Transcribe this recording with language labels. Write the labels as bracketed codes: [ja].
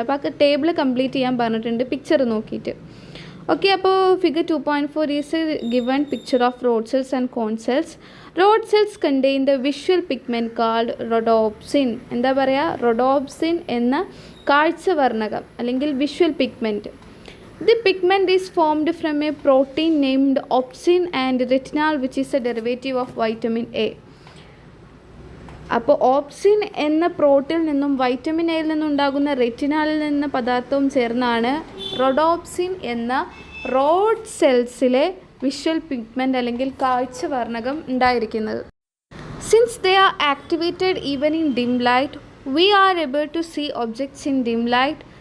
[ml] അപ്പോൾ ആ table complete ചെയ്യാൻ പറഞ്ഞിട്ടുണ്ട് പിക്ചർ നോക്കിയിട്ട്. ഓക്കെ, അപ്പോൾ [en] Figure 2.4 is given picture of rod cells and cone cells. Rod cells contain the visual pigment called rhodopsin. [ml] എന്താ പറയുക? റൊഡോപ്സിൻ എന്ന കാഴ്ചവർണ്ണകം അല്ലെങ്കിൽ visual pigment. [en] The pigment is formed from a protein named opsin and retinal, which is a derivative of vitamin A. [ml] അപ്പോൾ opsin എന്ന പ്രോട്ടീനിൽ നിന്നും vitamin എയിൽ നിന്നുണ്ടാകുന്ന റെറ്റിനാലിൽ നിന്ന് പദാർത്ഥവും ചേർന്നാണ് റൊഡോപ്സിൻ എന്ന റോഡ് സെൽസിലെ വിഷ്വൽ പിഗ്മെൻ്റ് അല്ലെങ്കിൽ കാഴ്ചവർണ്ണകം ഉണ്ടായിരിക്കുന്നത്. [en] Since they are activated even in dim light, we are able to see objects in dim light.